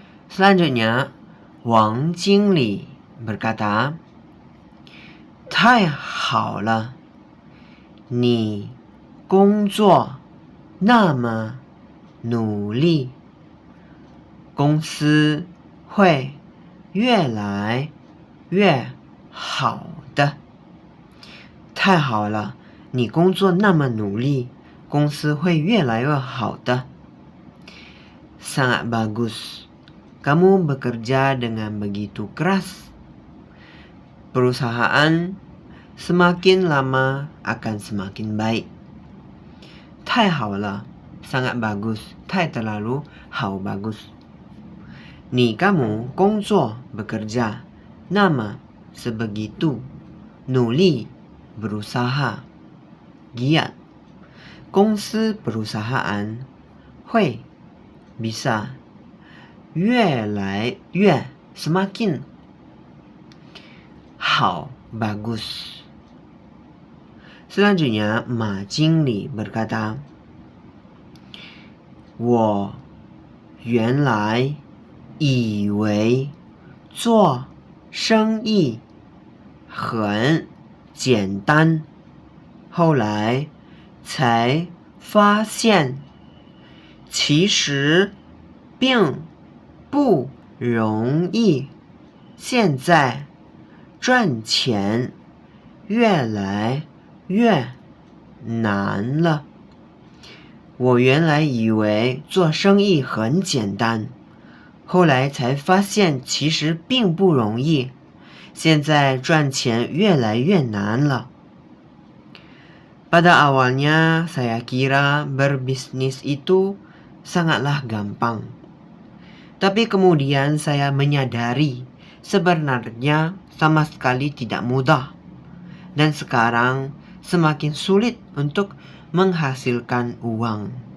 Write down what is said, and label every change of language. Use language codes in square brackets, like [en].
[id] Selanjutnya, Wang Jingli berkata, [zh] 太好了，你工作那么努力，公司会越来越好的。太好了，你工作那么努力，公司会越来越好的。 [id] Sangat bagus, kamu bekerja dengan begitu keras. Perusahaan semakin lama akan semakin baik. 太好了 sangat bagus, 太 terlalu, 好 bagus. Ni kamu 工作 bekerja, nama sebegitu, 努力 berusaha, giat. 公司 perusahaan, 会 bisa, 越来越 semakin, 好 bagus. Selanjutnya, Ma Jingli berkata, [zh] 我原来以为做生意很简单，后来才发现其实并不容易，现在赚钱越来越难了。我原来以为做生意很简单，后来才发现其实并不容易，现在赚钱越来越难了。 [id] Pada awalnya saya kira berbisnis itu sangatlah gampang. Tapi kemudian saya menyadari sebenarnya sama sekali tidak mudah. Dan sekarang semakin sulit untuk menghasilkan uang.